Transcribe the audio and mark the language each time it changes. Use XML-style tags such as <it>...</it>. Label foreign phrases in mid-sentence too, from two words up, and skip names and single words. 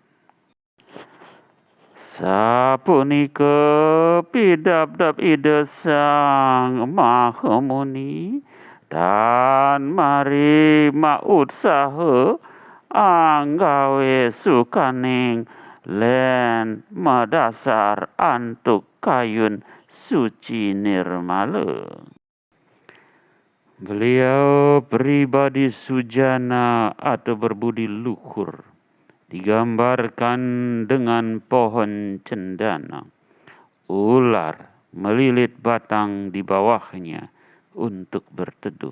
<ban>sapunika pidabdab ida sang mahamuni dan mari mautsaha anggawe sukaning len madasar antuk kayun suci nirmala.</ban> <id>Beliau pribadi sujana atau berbudi luhur digambarkan dengan pohon cendana. Ular melilit batang di bawahnya untuk berteduh.</id>